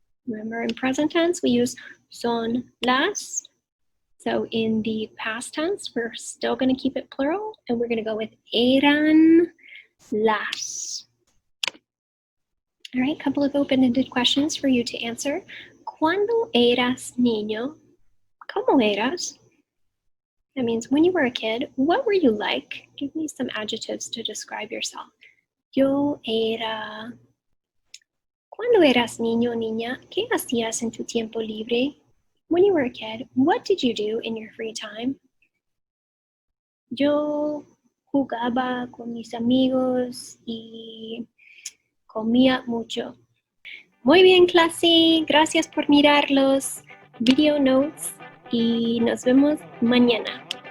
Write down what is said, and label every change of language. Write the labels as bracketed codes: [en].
[en] Remember, in present tense, we use son las. So in the past tense, we're still going to keep it plural, and we're going to go with eran las. All right, couple of open-ended questions for you to answer. [es] Cuando eras niño, ¿cómo eras? [en] That means when you were a kid, what were you like? Give me some adjectives to describe yourself. [es] Yo era... Cuando eras niño o niña, ¿qué hacías en tu tiempo libre? [en] When you were a kid, what did you do in your free time? [es] Yo jugaba con mis amigos y comía mucho. Muy bien, clase. Gracias por mirar los [en] video notes [es] y nos vemos mañana.